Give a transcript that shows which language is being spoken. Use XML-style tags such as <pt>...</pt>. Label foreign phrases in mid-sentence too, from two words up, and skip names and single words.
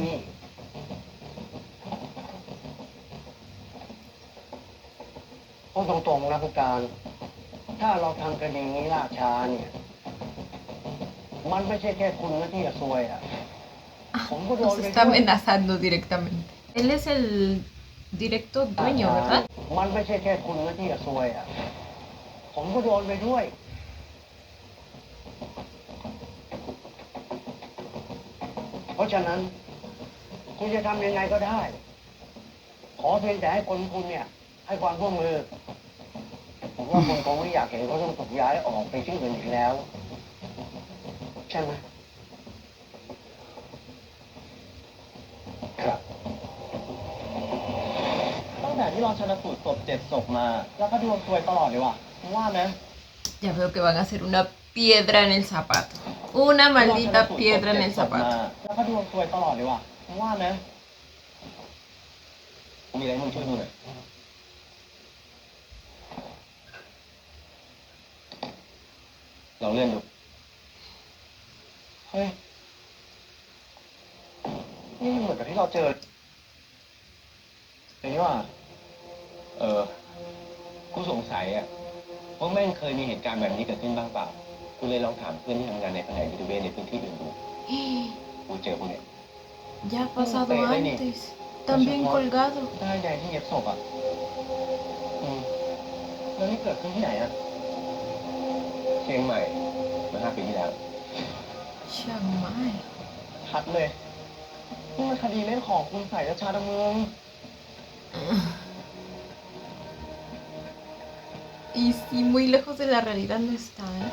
<th>ที่นี่พูดตรงๆนะผู้การ ถ้าเราทำคดีนี้ล่าช้าเนี่ย มันไม่ใช่แค่คุณนะที่จะซวยอ่ะ ผมก็โดน</th> <es>Nos</es> <th>ไป</th> <es>está</es> <th>ด้วย</th> <es>amenazando directamente. Él es el directo dueño, ¿verdad?</es> <th>มันไม่ใช่แค่คุณนะที่จะซวยอ่ะ ผมก็โดนไปด้วย เพราะฉะนั้น คุณจะทำยังไงก็ได้ ขอเพียงแต่ให้คนคุณเนี่ย ให้ความร่วมมือ ผมว่าคนคงไม่อยากเห็นเขาต้องถูกย้ายออกไปที่อื่นอีกแล้ว ใช่ไหม ครับ ตั้งแต่ที่เราชันสูตรศพ7 ศพมา แล้วก็ดวงซวยตลอดเลยว่ะมึงว่าไหม</th> <es>Ya veo que van a hacer una piedra en el zapato. Una maldita piedra en el</es> <th>ศพมา</th> <es>zapato.</es> <th>แล้วก็ดวงซวยตลอดเลยว่ะมึงว่าไหมกูมีอะไรให้มึงช่วยดูหน่อย ลองเลื่อนดู เฮ้ย นี่มันเหมือนกับที่เราเจออย่างนี้ว่า กูสงสัยอ่ะว่าแม่งเคยมีเหตุการณ์แบบนี้เกิดขึ้นบ้างเปล่า กูเลยลองถามเพื่อนที่ทำงานในแผนกนิติเวชในพื้นที่อื่นดู กูเจอพวกเนี้ย</th> <es>Ya ha pasado Pero, antes. También colgado.</es> <th>ได้ใยที่เย็บศพอ่ะแล้วนี่เกิดขึ้นที่ไหนอ่ะ เชียงใหม่เมื่อ5 ปีที่แล้ว Chiang Mai. ชัดเลย นี่มันคดีเล่นของคุณใส่ชาดำเมือง</th> <es>Y sí, muy lejos de la realidad no está, ¿eh?</es>